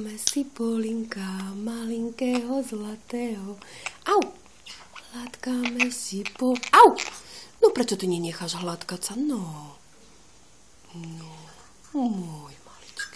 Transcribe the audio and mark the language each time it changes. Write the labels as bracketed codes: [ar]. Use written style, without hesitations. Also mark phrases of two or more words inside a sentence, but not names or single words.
[sk] si Polinka, malinkého zlatého. Au! Hladkáme si Au! No prečo ty nenecháš hladkať sa? No, môj maličký.